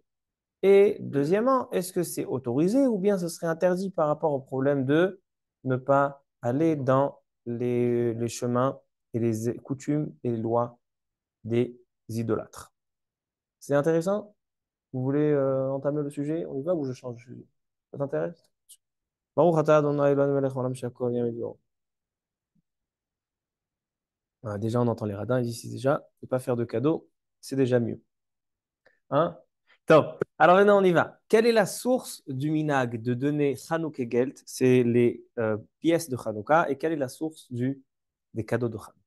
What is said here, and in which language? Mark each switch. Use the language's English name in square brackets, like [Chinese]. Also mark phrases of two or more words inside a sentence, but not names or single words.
[French] Et deuxièmement, est-ce que c'est autorisé ou bien ce serait interdit par rapport au problème de ne pas aller dans les chemins et les coutumes et les lois des idolâtres? C'est intéressant? Vous voulez entamer le sujet? On y va ou je change de sujet? Ça t'intéresse? [Hebrew] ברוך אתה אדני אלהינו מלך העולם שהכל נהיה בדברו. [French] Voilà, déjà, on entend les radins, ils disent déjà, ne pas faire de cadeaux, c'est déjà mieux. Hein? Top. Alors maintenant, on y va. Quelle est la source du minag de donner [Yiddish] חנוכה געלט? [French] C'est les pièces de Chanukah. Et quelle est la source des cadeaux de Chanukah?